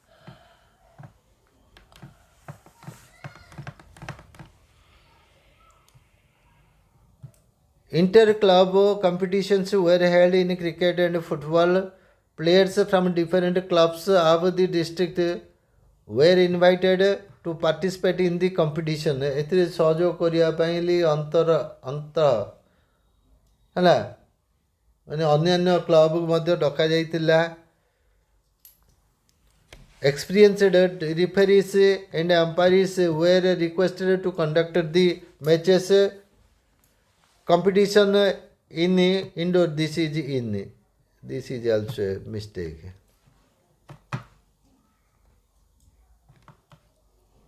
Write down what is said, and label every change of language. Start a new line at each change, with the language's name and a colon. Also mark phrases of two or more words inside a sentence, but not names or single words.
English: Inter-club competitions were held in cricket and football. Players from different clubs of the district were invited to participate in the competition.
Odia: ଏଥିରେ ସହଯୋଗ କରିଆ ପାଇଲି ଅନ୍ତର ହେଲା ମାନେ ଅନ୍ୟ କ୍ଲବ ମଧ୍ୟ ଡକା ଯାଇଥିଲା.
English: Experienced referees and umpires were requested to conduct the matches. Competition in indoor. This is in. This is also a mistake.